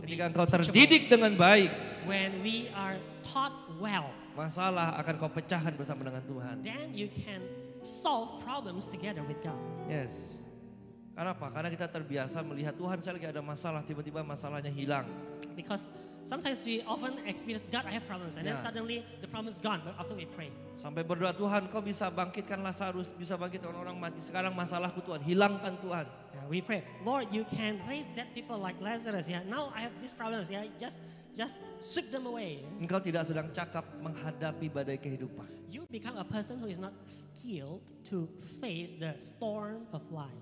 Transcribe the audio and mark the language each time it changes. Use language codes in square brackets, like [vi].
[id] ketika engkau [en] teachable, [id] terdidik dengan baik, [en] when we are taught well, [id] masalah akan kau pecahkan bersama dengan Tuhan. [en] then you can solve problems together with God. [id] Yes. Karena apa? Karena kita terbiasa melihat Tuhan saya lagi ada masalah, tiba-tiba masalahnya hilang. [en] Because sometimes we often experience, God, I have problems, and then Yeah. suddenly the problem is gone after we pray. [id] Sampai berdoa, Tuhan kau bisa bangkitkan Lazarus, bisa bangkitkan orang mati. Sekarang masalahku Tuhan, hilangkan Tuhan. [en] Yeah, we pray, Lord, you can raise dead people like Lazarus. Yeah, now I have these problems. Yeah, just sweep them away. [id] Engkau tidak sedang cakap menghadapi badai kehidupan. [en] You become a person who is not skilled to face the storm of life.